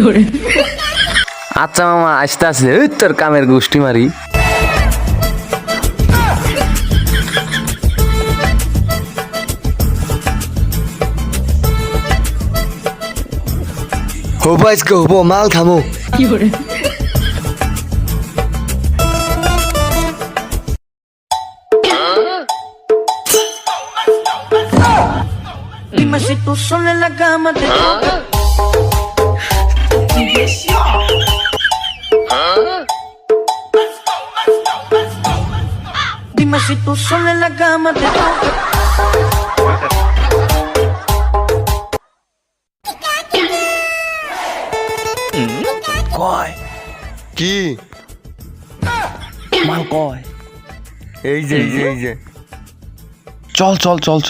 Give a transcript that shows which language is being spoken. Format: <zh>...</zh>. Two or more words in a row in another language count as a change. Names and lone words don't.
<bn>আচ্ছা মামা আসতে আসে ওই তোর কামের গোষ্ঠী মারি হবো আজকে হবো মাল খামু</bn> <es>Dime si tú sola en la cama te toca. Dime si tú sola en la cama te toca.</es> <bn>কয় কি মাল কয় এই যে চল চল চল চল</bn>